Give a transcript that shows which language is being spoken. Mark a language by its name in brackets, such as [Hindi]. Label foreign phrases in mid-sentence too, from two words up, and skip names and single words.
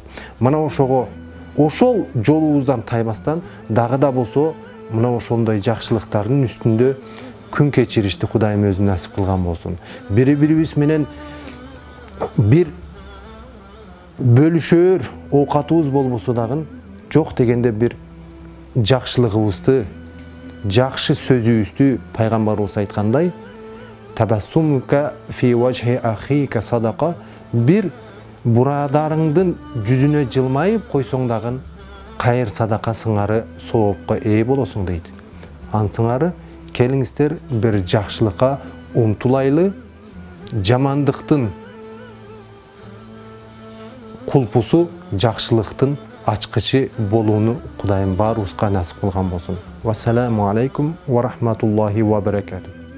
[Kyrgyz] Мына ошого, ошол жолубуздан тайбастан, дагы да болсо, мына ошондой жакшылыктардын үстүндө күн кечиришти Кудайым өзү насип кылган болсун. Бири-бирибиз менен бир бөлүшөр оокатыбыз болбосо дагы, жок дегенде бир жакшылыгыбызды, жакшы сөзүбүздү пайгамбарыбыз айткандай, [Arabic] تبسمك في وجه أخيك صدقة, [Kyrgyz] bir buradarыңдын жүзүнө жылмайып койсоң дагы кайыр садака сыңары соопко ээ болосуң дейт. Ансыңары келиңиздер бир жакшылыкка умтулайлы, жамандыктын кулпусу жакшылыктын ачкычы болууну Кудайым баарыбызга насип кылган болсун. [Arabic] والسلام عليكم ورحمة الله وبركاته.